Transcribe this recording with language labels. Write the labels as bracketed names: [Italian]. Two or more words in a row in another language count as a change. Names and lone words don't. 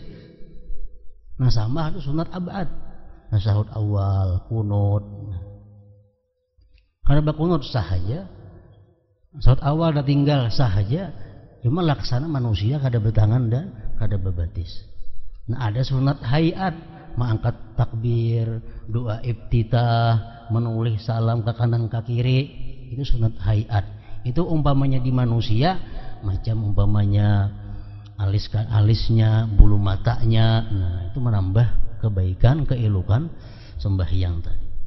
[Indonesian] Nah sama itu sunat abad. Nasahud awal, kunut. [Banjar] Kada bakunut sah aja. Nasahud awal dah tinggal sah aja. Cuma laksana manusia kada bertangan dan kada bebatis. [Indonesian] Nah ada sunat hayat, mengangkat takbir, doa iftitah, menulis salam ke kanan ke kiri, itu sunat hayat. Itu umpamanya di manusia, macam umpamanya alisnya, bulu matanya, nah itu menambah kebaikan, keelokan sembahyang tadi.